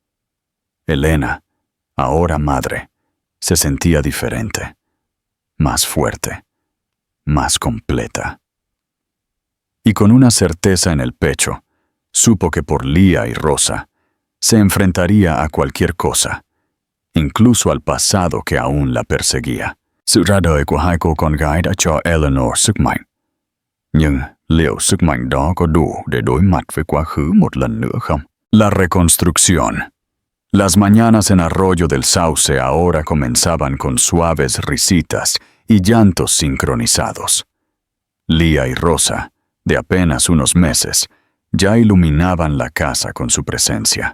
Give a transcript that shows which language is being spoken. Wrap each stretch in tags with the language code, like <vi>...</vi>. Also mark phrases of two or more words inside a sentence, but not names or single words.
<es>Elena, ahora madre, se sentía diferente, más fuerte, más completa. Y con una certeza en el pecho, supo que por Lía y Rosa se enfrentaría a cualquier cosa, incluso al pasado que aún la perseguía.</es> <vi>Sự ra đời của hai cô con gái đã cho Eleanor sức mạnh. Nhưng liệu sức mạnh đó có đủ để đối mặt với quá khứ một lần nữa không?</vi> <es>La reconstrucción. Las mañanas en Arroyo del Sauce ahora comenzaban con suaves risitas y llantos sincronizados. Lía y Rosa, de apenas unos meses, ya iluminaban la casa con su presencia.</es>